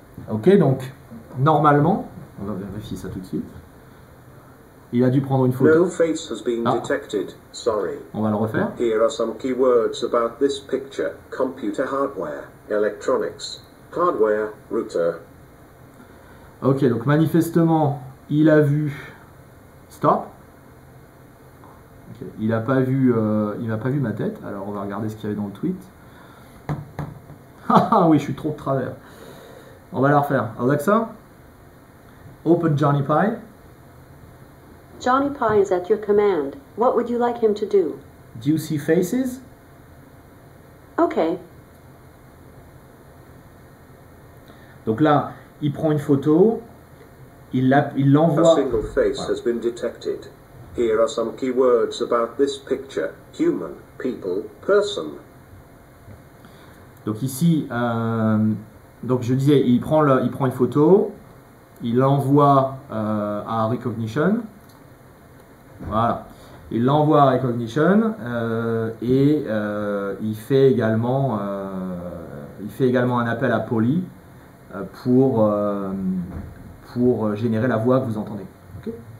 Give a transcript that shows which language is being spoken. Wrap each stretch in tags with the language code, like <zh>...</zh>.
<fr>Ok, donc normalement, on va vérifier ça tout de suite. Il a dû prendre une photo.</fr> <en>No face has been detected. Sorry.</en> <fr>On va le refaire.</fr> <en>Here are some keywords about this picture. Computer hardware, electronics, hardware, router.</en> <fr>Ok, donc manifestement, il a vu stop. Okay. Il n'a pas vu ma tête. Alors on va regarder ce qu'il y avait dans le tweet. Ah oui, je suis trop de travers. On va la refaire.</fr> <en>Alexa, open Johnny Pie. Johnny Pie is at your command. What would you like him to do? Do you see faces? Okay.</en> <fr>Donc là, il prend une photo. il</fr> <en>A</en> <fr>l'envoie.</fr> <en>single face</en> <fr>Voilà.</fr> <en>has been detected. Here are some keywords about this picture. Human, people, person.</en> <fr>Donc ici, donc je disais, il prend une photo, il l'envoie à Recognition. Voilà. Il l'envoie à Recognition et il fait également un appel à Poly pour générer la voix que vous entendez. Okay.</fr>